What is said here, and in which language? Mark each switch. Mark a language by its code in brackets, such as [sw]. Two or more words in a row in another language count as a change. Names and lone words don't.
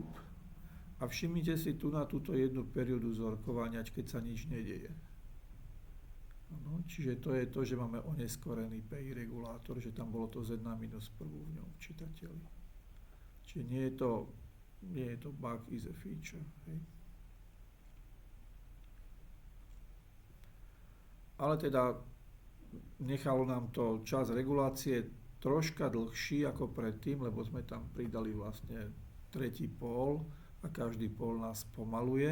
[sk] A všimnite si tu na túto jednu periódu zorkovania, keď sa nič nedeje. Ano, čiže to je to, že máme oneskorený PI regulátor, že tam bolo to z1 minus prvú v ňom v čitateľi. Čiže nie je to bug, [en] is a feature. [sk] Hej. Ale teda nechalo nám to čas regulácie troška dlhší ako predtým, lebo sme tam pridali vlastne tretí pól a každý pól nás pomaluje.